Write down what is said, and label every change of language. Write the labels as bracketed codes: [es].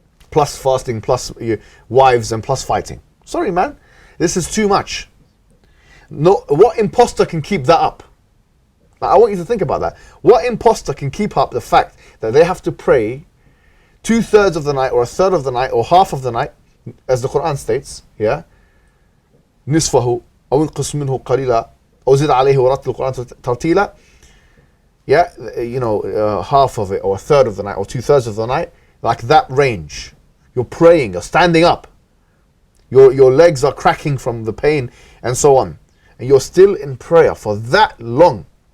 [en] Plus fasting, plus wives, and plus fighting. Sorry, man. This is too much. No, what imposter can keep that up? Now, I want you to think about that. What imposter can keep up the fact that they have to pray 2/3 of the night, or a third of the night, or half of the night, as the Quran states, yeah? [ar] نصفه أو انقص منه قليلا أو زد عليه ورتل القرآن ترتيلا. [en] Yeah, half of it, or a third of the night, or 2/3 of the night, like that range. You're praying, you're standing up. Your legs are cracking from the pain and so on. And you're still in prayer for that long.